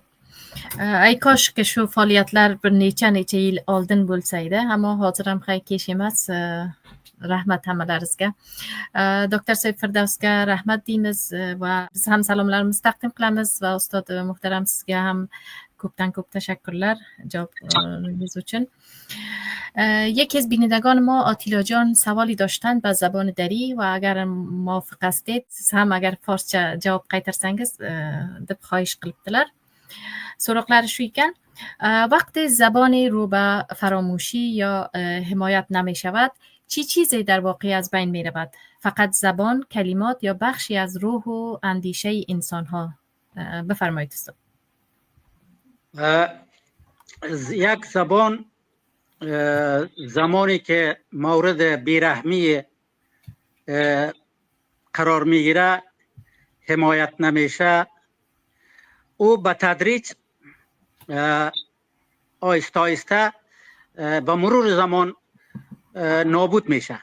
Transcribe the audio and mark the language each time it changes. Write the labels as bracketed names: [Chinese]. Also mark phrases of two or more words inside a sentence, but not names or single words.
[Uzbek] Ay koshki shu faoliyatlar bir necha yil oldin bo'lsa edi, ammo hozir ham kesh emas. Rahmat hammalaringizga. Doktor Said Firdavsga rahmat deymiz va biz ham salomlarimizni taqdim qilamiz va ustod muhtaram sizga ham ko'pdan ko'p tashakkurlar javob uchun. [Persian] یک از بینندگان ما آتیلا جان سوالی داشتند به زبان دری و اگر موافق هستید هم اگر فارسچه جواب [Uzbek] qaytarsangiz deb xohish qilibdilar. So'roqlari shu ekan: [Persian] وقتی زبان رو به فراموشی یا حمایت نمی شود چی چیزی در واقع از بین می رود؟ فقط زبان، کلمات یا بخشی از روح و اندیشه انسان ها؟ بفرمایید استاد. یک زبان زمانی که مورد بیرحمی قرار میگیره، حمایت نمیشه، او به تدریج آهسته آهسته با مرور زمان نابود میشه.